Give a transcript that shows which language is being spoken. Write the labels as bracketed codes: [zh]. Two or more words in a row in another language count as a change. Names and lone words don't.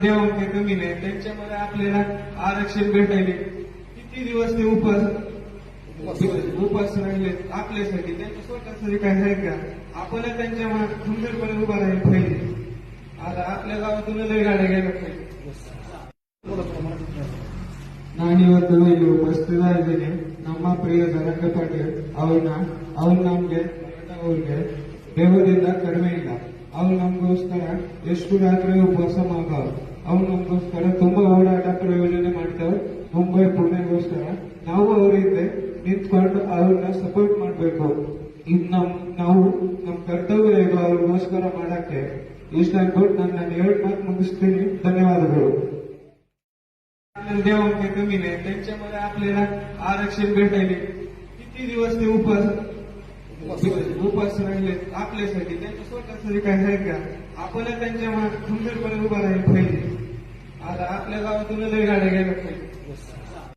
[mr] देवांकडे कमी नाही, त्यांच्यामध्ये आपल्याला आरक्षण भेटायले किती दिवस ते उपास राहिले आपल्यासाठी, त्यांच्या स्वतःसाठी काय आहे का? आपण त्यांच्या मागे खंबीरपणे उभा राहील पाहिजे. आता आपल्या गावातून लय गाड्या गेल्या पाहिजे. [kn] ನಾನು ಇವತ್ತು ಇಲ್ಲಿ ಉಪಸ್ಥಿತರಾಗಿದ್ದೇನೆ. ನಮ್ಮ ಪ್ರಿಯ ಧನಂಜಯ ಪಾಟೀಲ್ ಅವ್ರು ನಮ್ಗೆ ಅವ್ರಿಗೆ ದೇವರಿಂದ ಕಡಿಮೆ ಇಲ್ಲ. ಅವ್ರು ನಮಗೋಸ್ಕರ ಎಷ್ಟು ರಾತ್ರಿ ಉಪವಾಸ ಮಾಡ್ತಾವ್ರು. ಅವ್ರು ನಮಗೋಸ್ಕರ ತುಂಬಾ ಓಡಾಟ ಪ್ರಯೋಜನೆ ಮಾಡ್ತಾವ್ರು. ಮುಂಬೈ ಪುಣೆಗೋಸ್ಕರ ನಾವು ಅವ್ರ ಹಿಂದೆ ನಿಂತ್ಕೊಂಡು ಅವ್ರನ್ನ ಸಪೋರ್ಟ್ ಮಾಡ್ಬೇಕು. ಇದು ನಾವು ನಮ್ ಕರ್ತವ್ಯ ಇದು ಅವ್ರಿಗೋಸ್ಕರ ಮಾಡಕ್ಕೆ. ಇಷ್ಟ ಅನ್ಬಿಟ್ಟು ನಾನು 2 ಮಾತು ಮುಗಿಸ್ತೀನಿ. ಧನ್ಯವಾದಗಳು. [mr] देवांकडे कमी नाही, त्यांच्यामध्ये आपल्याला आरक्षण भेटायले किती दिवस ते उपास राहिले आपल्यासाठी, त्यांच्या स्वतःसाठी काय आहे का? आपण त्यांच्या मागे खंबीरपणे उभा राहील पाहिजे. आता आपल्या गावातून लय गाड्या गेल्या पाहिजे.